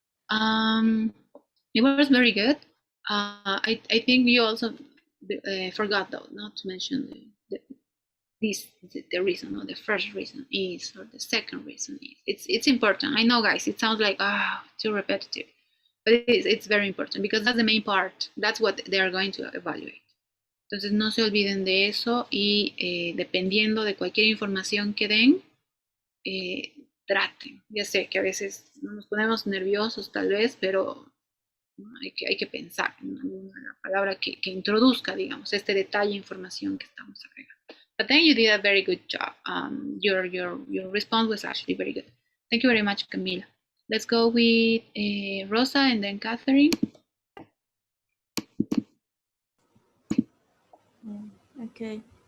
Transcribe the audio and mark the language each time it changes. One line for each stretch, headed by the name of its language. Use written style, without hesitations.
English: It was very good. I think you also forgot though not to mention the reason, or the first reason is, or the second reason is. It's important. I know, guys, it sounds like too repetitive, but it's very important because that's the main part. That's what they are going to evaluate.
Spanish: Entonces no se olviden de eso y dependiendo de cualquier información que den, traten. Ya sé que a veces nos ponemos nerviosos tal vez, pero hay que pensar en alguna palabra que introduzca, digamos, este detalle, información que estamos agregando.
English: But then you did a very good job. Your response was actually very good. Thank you very much, Camila. Let's go with Rosa and then Catherine. Okay.